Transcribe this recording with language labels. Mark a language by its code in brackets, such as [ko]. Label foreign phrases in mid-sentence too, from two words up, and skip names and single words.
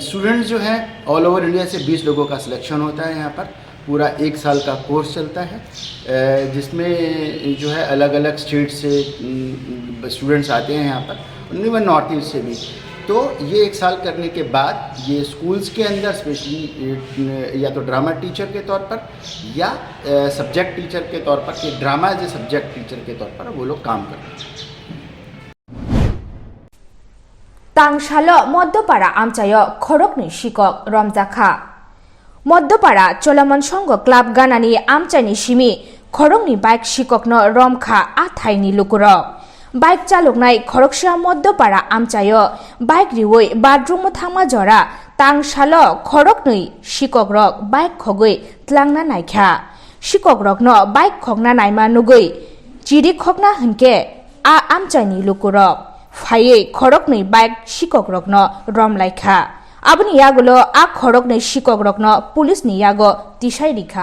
[hi] स्टूडेंट्स जो हैं [en] all over India [hi] से 20 लोगों का सिलेक्शन होता है यहाँ पर, पूरा 1 साल का कोर्स चलता है, जिसमें जो है अलग अलग स्टेट से स्टूडेंट्स आते हैं यहाँ पर, इवन नॉर्थ ईस्ट से भी। तो ये 1 साल करने के बाद ये स्कूल्स के अंदर स्पेशली या तो [en] drama teacher [hi] के तौर पर या [en] subject teacher [hi] के तौर पर कि [en] drama as a subject teacher [hi] के तौर पर वो लोग काम करते हैं। [trp] तांगशालो मध्यपाड़ा आमचायो खरकनि शिक्षक रमजाखा मध्यपाड़ा चलमन संघ क्लाब गानानि आमचानि सिमी खरकनि बाइक शिक्षकनो रमखा आथाइनि लुकुरक बाइक चालकनाय खरकसा मध्यपाड़ा आमचायो बाइक रिवै बाथरूम थांमा जरा तांगशालो खरकनै शिक्षक रक बाइक खगै tlangna नायखा शिक्षक रकनो बाइक खगना नायमा नुगै चिरि खगना हनके आ आमचानि लुकुरक फायै खरकनै बाइक शिक्षक रकनो रमलायखा आबनि यागुलो आ खरकनै शिक्षक रकनो पुलिसनि यागो तिसाय रिखा